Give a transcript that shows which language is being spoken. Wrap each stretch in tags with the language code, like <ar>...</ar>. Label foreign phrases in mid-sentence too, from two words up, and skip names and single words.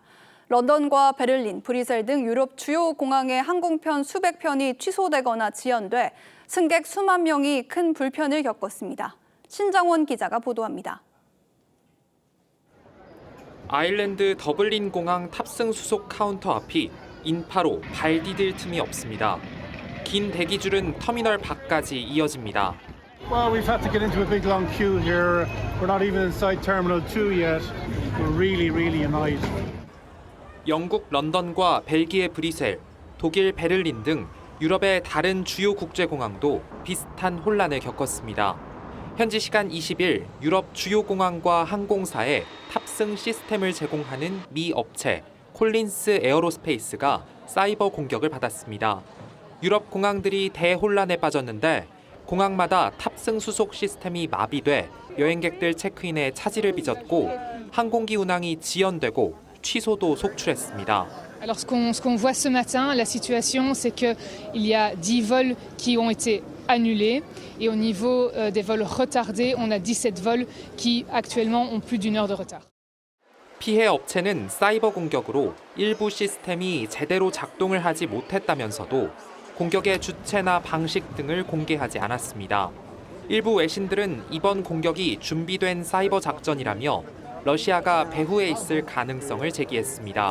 <ko>런던과 베를린, 브뤼셀 등 유럽 주요 공항의 항공편 수백 편이 취소되거나 지연돼 승객 수만 명이 큰 불편을 겪었습니다. 신정원 기자가 보도합니다. 아일랜드 더블린 공항 탑승 수속 카운터 앞이 인파로 발 디딜 틈이 없습니다. 긴 대기줄은 터미널 밖까지 이어집니다.</ko> <en>Well, we've had to get into a big long queue here. We're not even inside Terminal 2 yet. We're really annoyed.</en> <ko>영국 런던과 벨기에 브뤼셀, 독일 베를린 등 유럽의 다른 주요 국제공항도 비슷한 혼란을 겪었습니다. 현지 시간 20일 유럽 주요 공항과 항공사에 탑승 시스템을 제공하는 미 업체 콜린스 에어로스페이스가 사이버 공격을 받았습니다. 유럽 공항들이 대혼란에 빠졌는데 공항마다 탑승 수속 시스템이 마비돼 여행객들 체크인에 차질을 빚었고 항공기 운항이 지연되고 취소도 속출했습니다.</ko> <fr>Alors ce qu'on voit ce matin, la situation c'est que il y a 10 vols qui ont été annulés et au niveau des vols retardés, on a 17 vols qui actuellement ont plus d'une heure de retard.</fr> <ko>피해 업체는 사이버 공격으로 일부 시스템이 제대로 작동을 하지 못했다면서도 공격의 주체나 방식 등을 공개하지 않았습니다. 일부 외신들은 이번 공격이 준비된 사이버 작전이라며 러시아가 배후에 있을 가능성을 제기했습니다.</ko>